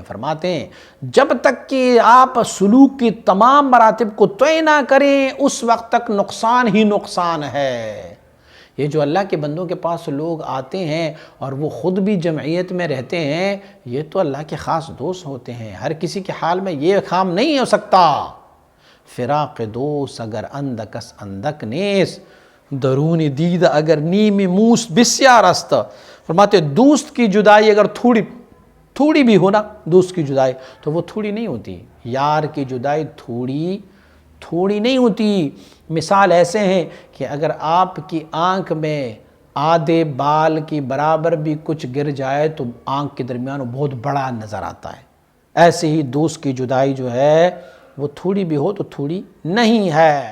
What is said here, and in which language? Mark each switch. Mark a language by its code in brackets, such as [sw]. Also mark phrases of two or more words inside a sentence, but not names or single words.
[ur] فرماتے ہیں جب تک کہ آپ سلوک کی تمام مراتب کو طے نہ کریں اس وقت تک نقصان ہی نقصان ہے۔ یہ جو اللہ کے بندوں کے پاس لوگ آتے ہیں اور وہ خود بھی جمعیت میں رہتے ہیں، یہ تو اللہ کے خاص دوست ہوتے ہیں، ہر کسی کے حال میں یہ کام نہیں ہو سکتا۔ [fa] فراق دوست اگر اندکس اندک نیس، درون دید اگر نیم موس بسیار است۔ [ur] فرماتے دوست کی جدائی اگر تھوڑی بھی ہو نا، دوست کی جدائی تو وہ تھوڑی نہیں ہوتی، یار کی جدائی تھوڑی نہیں ہوتی۔ مثال ایسے ہیں کہ اگر آپ کی آنکھ میں آدھے بال کی برابر بھی کچھ گر جائے تو آنکھ کے درمیان وہ بہت بڑا نظر آتا ہے، ایسے ہی دوست کی جدائی جو ہے وہ تھوڑی بھی ہو تو تھوڑی نہیں ہے۔